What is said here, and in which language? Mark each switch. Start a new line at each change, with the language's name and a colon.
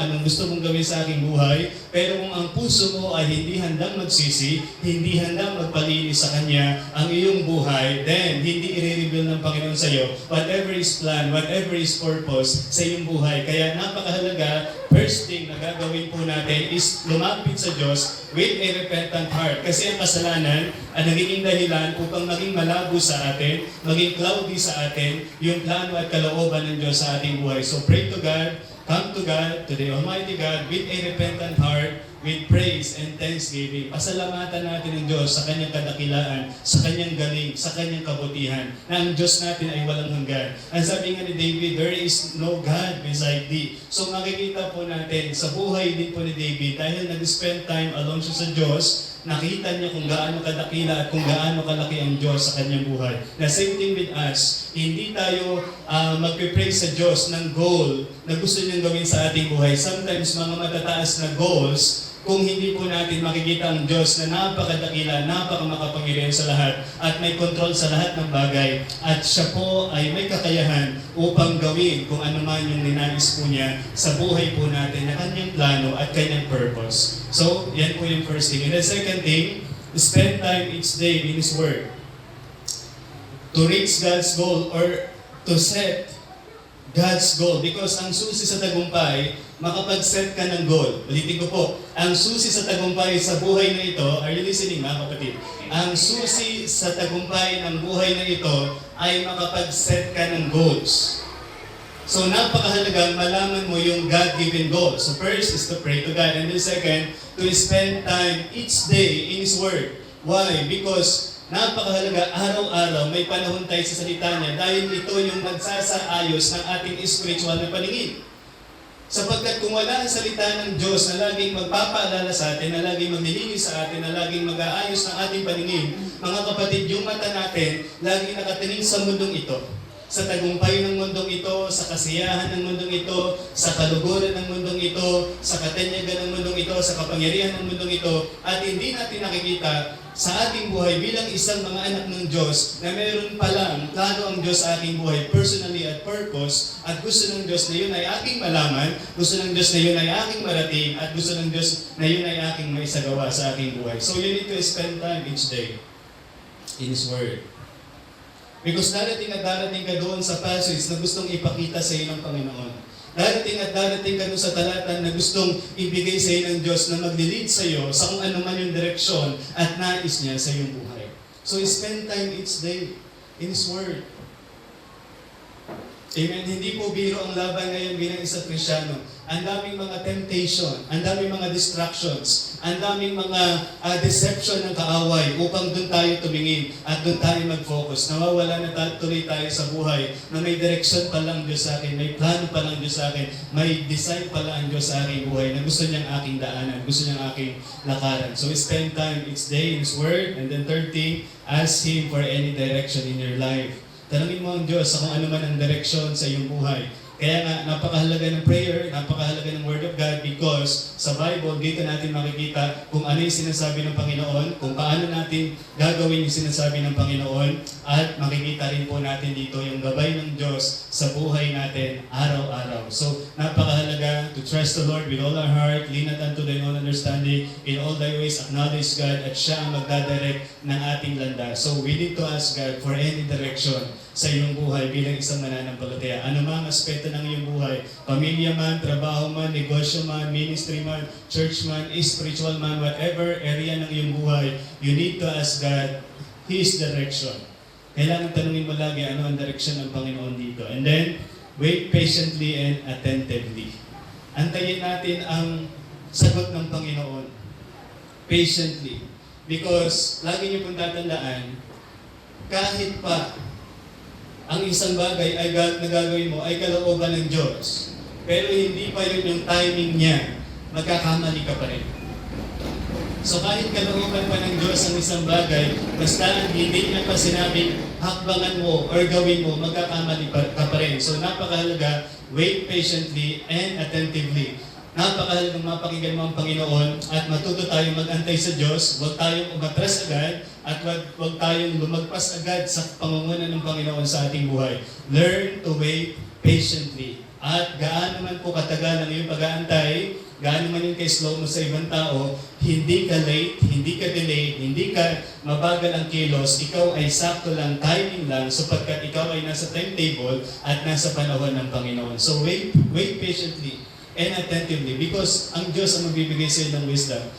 Filipino: Anong gusto mong gawin sa aking buhay? Pero kung ang puso mo ay hindi handang magsisi, hindi handang magpalinis sa Kanya ang iyong buhay, then hindi i-reveal ng Panginoon sa iyo
English: whatever is plan, whatever is purpose
Filipino: sa iyong buhay. Kaya napakahalaga, first thing na gagawin po natin is lumapit sa Diyos
English: with a repentant heart.
Filipino: Kasi ang kasalanan ay nagiging dahilan upang maging malabo sa atin, maging cloudy sa atin, yung plano at kalooban ng Diyos sa ating buhay.
English: So pray to God, come to God, to the Almighty God, with a repentant heart, with praise and thanksgiving.
Filipino: Pasalamatan natin ang Diyos sa Kanyang kadakilaan, sa Kanyang galing, sa Kanyang kabutihan, na ang Diyos natin ay walang hanggan. Ang sabi nga ni David,
English: there is no God beside thee.
Filipino: So makikita po natin sa buhay din po ni David, dahil nag-spend time alone siya sa Diyos, nakita niya kung gaano kadakila at kung gaano kalaki ang Diyos sa kanyang buhay. Na
English: same thing with us,
Filipino: hindi tayo magpipray sa Diyos ng goal na gusto niyang gawin sa ating buhay. Sometimes mga matataas na goals, kung hindi po natin makikita ang Diyos na napakadakila, napakamakapangyarihan sa lahat at may control sa lahat ng bagay at siya po ay may kakayahan upang gawin kung ano man yung ninais po niya sa buhay po natin na kanyang plano at kanyang purpose.
English: So,
Filipino: yan po yung
English: first thing. And the second thing, spend time each day in His Word. To reach God's goal or to set God's goal.
Filipino: Because ang susi sa tagumpay, makapag-set ka ng goal. Ulitin ko po, ang susi sa tagumpay sa buhay na ito,
English: are you listening
Filipino: mga kapatid? Ang susi sa tagumpay ng buhay na ito ay makapag-set ka ng goals. So napakahalagang malaman mo yung
English: God-given goals. So first is to pray to God. And then second, to spend time each day in His Word. Why?
Filipino: Because napakahalaga, araw-araw may panahon tayo sa salita niya dahil ito yung nagsasaayos ng ating spiritual na paningin. Sapagkat kung wala ang salita ng Diyos na laging magpapaalala sa atin, na laging maglilinis sa atin, na laging mag-aayos ng ating paningin, mga kapatid, yung mata natin, laging nakatingin sa mundong ito. Sa tagumpay ng mundong ito, sa kasiyahan ng mundong ito, sa kaluguran ng mundong ito, sa katanyagan ng mundong ito, sa kapangyarihan ng mundong ito, at hindi natin nakikita sa ating buhay bilang isang mga anak ng Diyos na meron palang plano ang Diyos sa ating buhay personally at purpose, at gusto ng Diyos na yun ay aking malaman, gusto ng Diyos na yun ay aking marating, at gusto ng Diyos na yun ay aking maisagawa sa aking buhay.
English: So you need to spend time each day in His Word.
Filipino: Because darating at darating ka doon sa passage na gustong ipakita sa iyo ng Panginoon. Darating at darating ka doon sa talatan na gustong ibigay sa iyo ng Diyos na maglilid sa iyo sa kung ano man yung direksyon at nais niya sa iyong buhay.
English: So spend time each day in His Word. Amen.
Filipino: Hindi po biro ang laban ngayon bilang isang Kristiyano. Ang daming mga temptation, ang daming mga distractions, ang daming mga deception ng kaaway upang doon tayo tumingin at doon tayo mag-focus. Nawawala na tuloy tayo sa buhay na may direction pa lang Diyos sa akin, may plano pa lang Diyos sa akin, may design pa lang ang Diyos sa aking buhay na gusto niyang aking daanan, gusto niyang aking lakaran.
English: So spend time each day in His Word. And then third thing, ask Him for any direction in your life.
Filipino: Tanungin mo ang Diyos sa kung ano man ang direksyon sa iyong buhay. Kaya nga, napakahalaga ng prayer, napakahalaga ng Word of God because sa Bible, dito natin makikita kung ano yung sinasabi ng Panginoon, kung paano natin gagawin yung sinasabi ng Panginoon, at makikita rin po natin dito yung gabay ng Diyos sa buhay natin araw-araw.
English: So, napakahalaga to trust the Lord with all our heart, lean not unto thine own understanding, in all thy ways acknowledge God,
Filipino: at siya ang magdadirect ng ating landas.
English: So, we need to ask God for any direction
Filipino: sa iyong buhay bilang isang mananampalataya. Ano mang aspeto ng iyong buhay, pamilya man, trabaho man, negosyo man, ministry man, church man, spiritual man, whatever area ng iyong buhay,
English: you need to ask God His direction.
Filipino: Kailangan tanungin mo lagi ano ang direction ng Panginoon dito.
English: And then, wait patiently and attentively.
Filipino: Antayin natin ang sagot ng Panginoon. Patiently. Because, lagi niyo pong tatandaan, kahit pa ang isang bagay ay nagagawin mo ay kalooban ng Diyos, pero hindi pa yun yung timing niya, magkakamali ka pa rin. So kahit kalooban pa ng Diyos ang isang bagay, basta hindi niya pa sinabing hakbangan mo or gawin mo, magkakamali ka pa rin.
English: So napakahalaga, wait patiently and attentively.
Filipino: Napakahalagang mapakinggan mo ang Panginoon at matuto tayong mag-antay sa Diyos, huwag tayong umatras agad, at huwag tayong lumagpas agad sa pangunguna ng Panginoon sa ating buhay.
English: Learn to wait patiently.
Filipino: At gaano man po katagal ang iyong pag-aantay, gaano man yung kay-slow mo sa ibang tao, hindi ka late, hindi ka delayed, hindi ka mabagal ang kilos, ikaw ay sakto lang, timing lang, sapagkat ikaw ay nasa timetable at nasa panahon ng Panginoon.
English: So wait patiently and attentively because
Filipino: ang Diyos ang magbibigay sa iyo ng wisdom.